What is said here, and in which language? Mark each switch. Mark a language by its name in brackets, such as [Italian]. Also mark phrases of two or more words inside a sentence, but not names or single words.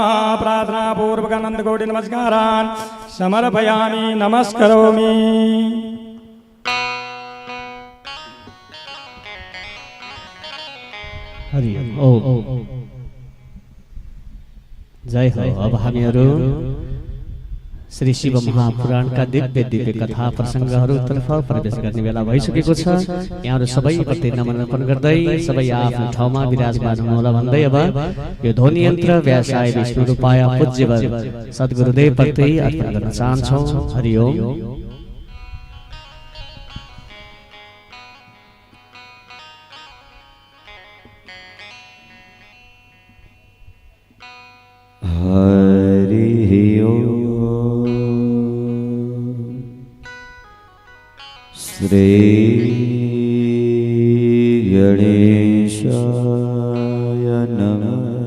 [Sanskrit] प्रार्थनापूर्वकानन्दकोटिनमस्कारान् समर्पयामि। नमस्करोमि। हरि ओम। [Nepali] जय हो। अब हामीहरू श्री शिव महापुराणका दिव्य दिव्य कथा प्रसङ्गहरूतर्फ प्रवेश गर्ने बेला भइसकेको छ। यहाँहरू सबैप्रति नमन अर्पण गर्दै सबै आफ्नो ठाउँमा विराजमान हुनुहोला भन्दै अब यो ध्वनि यन्त्र [Sanskrit] व्यासाय विष्णुरूपाय [Nepali] पूज्यवर सद्गुरुदेवप्रति अर्पण गर्न चाहन्छौँ। [Sanskrit] हरि ओम। हरि ओम। श्री गणेशाय नमः।